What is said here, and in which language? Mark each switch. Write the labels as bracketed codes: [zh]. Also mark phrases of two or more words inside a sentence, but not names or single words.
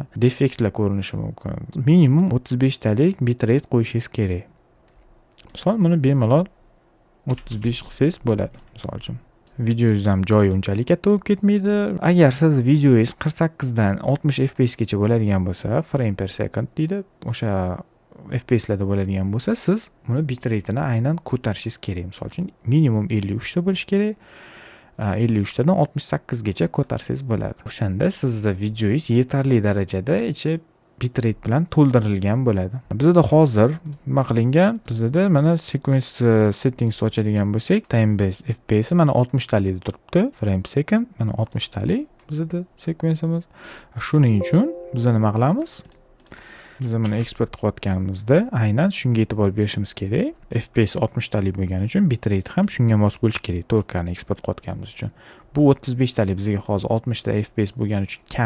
[uz] Defektlar ko'rinishi mumkin. Minimum 35 talik bitrate qo'yishingiz kerak. Misol buni bemalol 35 qilsangiz bo'ladi, misol uchun. Videongiz ham joyi unchalik katta bo'lib ketmaydi. Agar siz videongiz 48 dan 60 fps gacha bo'ladigan bo'lsa, [en] frame per second [uz] deydi, o'sha fps larda bo'ladigan bo'lsa, siz buni bitrate'ini aynan ko'tarishingiz kerak. Misol uchun minimum 53 ta bo'lishi kerak. 53 tadan 68 gacha ko'tarsangiz bo'ladi. O'shanda sizda videongiz yetarli darajada ichi bitrate bilan to'ldirilgan bo'ladi. Bizda hozir nima qilingan? Bizda mana [en] sequence settings [uz] ochadigan bo'lsak, [en] time based fps [uz] mana 60 talikda turibdi. [en] Frame per second [uz] mana 60 talik bizda sequenceimiz. Shuning uchun biz nima qilamiz? Biz buni eksport qilayotganimizda aynan shunga e'tibor berishimiz kerak. FPS 60 talik bo'lgani uchun bitrate ham shunga mos bo'lishi kerak. 4K ni eksport qilayotganimiz uchun. Bu 35 talik bizga hozir 60 ta FPS bo'lgani uchun kam.